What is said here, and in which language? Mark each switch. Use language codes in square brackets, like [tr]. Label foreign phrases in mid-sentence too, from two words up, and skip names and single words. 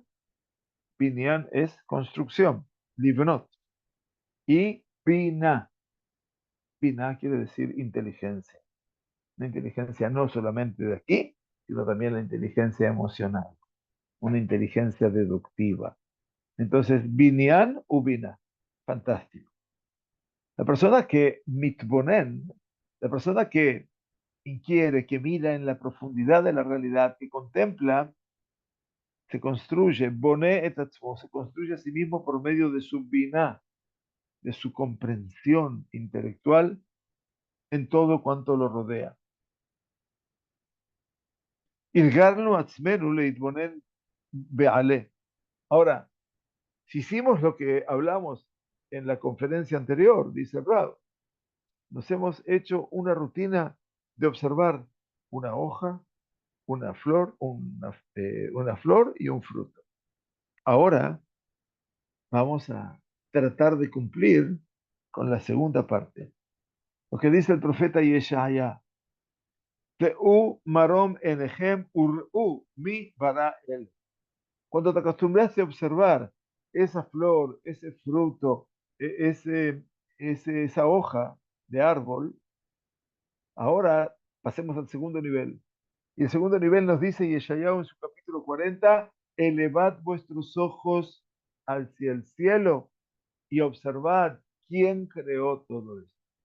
[es] Binyan es construcción, libnot. Y bina. Bina quiere decir inteligencia. Una inteligencia no solamente de aquí, sino también la inteligencia emocional. Una inteligencia deductiva. Entonces, [he] בניין ובינה. [es] Fantástico. La persona que mitbonen, la persona que inquiere, que mira en la profundidad de la realidad, que contempla, se construye, [he] בונה את עצמו, [es] se construye a sí mismo por medio de su biná, de su comprensión intelectual en todo cuanto lo rodea. [he] הרגלנו עצמנו להתבונן באלה. [es] Ahora, si hicimos lo que hablamos en la conferencia anterior, dice Rab, nos hemos hecho una rutina de observar una hoja, una flor y un fruto. Ahora vamos a tratar de cumplir con la segunda parte. Lo que dice el profeta Yeshaya, [he] שאו מרום עיניכם וראו מי ברא אלה. [es] Cuando te acostumbraste a observar esa flor, ese fruto, esa hoja de árbol, ahora pasemos al segundo nivel. Y el segundo nivel nos dice Yeshayahu en su capítulo 40, elevad vuestros ojos hacia el cielo y observad quién creó todo esto.